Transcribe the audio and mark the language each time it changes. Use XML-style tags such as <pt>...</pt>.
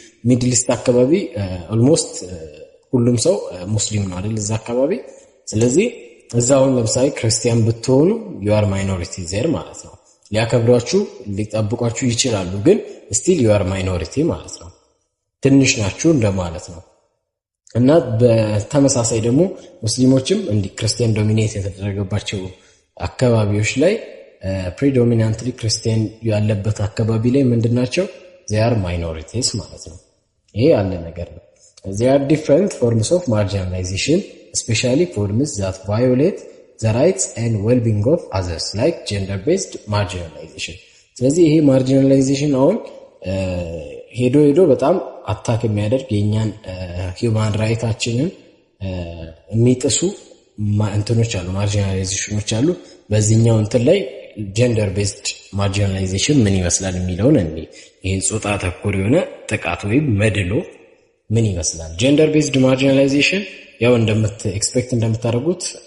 <am>ሚድል ኢስት አካባቢ ኦልሞስት ሁሉም ሰው ሙስሊም ነው አይደል እዛ አካባቢ። ስለዚህ እዛውን ለምሳሌ ክርስቲያን ብትሆኑ</am> <en>you are minority there</en> <am>ማለት ነው። ሊያከብሯችሁ ሊጠብቋችሁ ይችላሉ፣ ግን</am> <en>still you are minority</en> <am>ማለት ነው። ትንሽ ናችሁ እንደማለት ነው። እና በተመሳሳይ ደግሞ ሙስሊሞችም እንዲህ ክርስቲያን ዶሚኔት የተደረገባቸው አካባቢዎች ላይ ፕሪዶሚናንትሊ ክርስቲያን ያለበት አካባቢ ላይ ምንድናቸው?</am> <en>they are minorities</en> <am>ማለት ነው። ይሄ ያለ ነገር ነው።</am> <en>there are different forms of marginalization, especially forms that violate the rights and well-being of others like gender-based marginalization.</en> <am>ስለዚህ ይሄ ማርጂናላይዜሽን አሁን ሄዶ በጣም አታክ የሚያደርግ የኛን ሂውማን ራይታችንን የሚጥሱ እንትኖች አሉ፣ ማርጂናላይዜሽኖች አሉ። በዚህኛው እንትን ላይ ጀንደር ቤዝድ ማርጂናላይዜሽን ምን ይመስላል የሚለውን ይሄ ጾታ ተኮር የሆነ ጥቃት ወይም መድሎ ምን ይመስላል። ጀንደር ቤዝድ ማርጂናላይዜሽን ያው ኤክስፔክት እንደምታደርጉት</am>